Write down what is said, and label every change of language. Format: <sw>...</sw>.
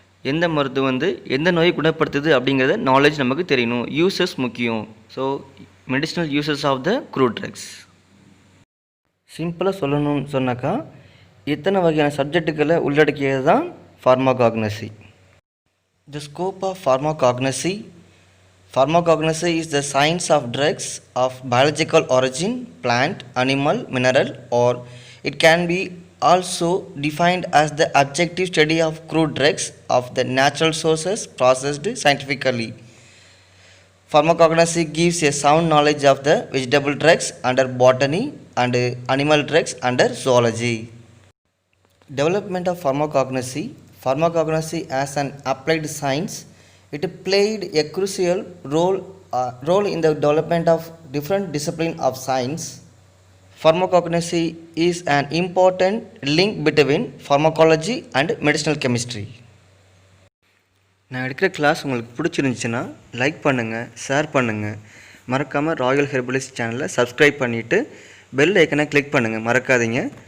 <ta>எந்த மருத்துவம் எந்த நோயை குணப்படுத்துது அப்படிங்கிறத நாலேஜ் நமக்கு தெரியணும். யூசஸ் முக்கியம்.</ta> <en>So medicinal uses of the crude drugs.</en> <ta>சிம்பிளாக சொல்லணும்னு சொன்னாக்கா இத்தனை வகையான சப்ஜெக்டுகளை உள்ளடக்கியது தான் ஃபார்மாகாக்னசி.</ta> <en>The scope of pharmacognosy. Pharmacognosy is the science of drugs of biological origin, plant, animal, mineral, or it can be also defined as the objective study of crude drugs of the natural sources processed scientifically. Pharmacognosy gives a sound knowledge of the vegetable drugs under botany and animal drugs under zoology. Development of pharmacognosy. Pharmacognosy as an applied science, it played a crucial role in the development of different disciplines of science. Pharmacognosy is an important link between pharmacology and medicinal chemistry.</en> <ta>நான் எடுக்கிற class உங்களுக்கு பிடிச்சிருந்துச்சின்னா like பண்ணுங்கள், share பண்ணுங்கள். மறக்காமல் Royal herbalist சேனலை subscribe பண்ணிவிட்டு bell ஐக்கனை click பண்ணுங்கள், மறக்காதீங்க.</ta>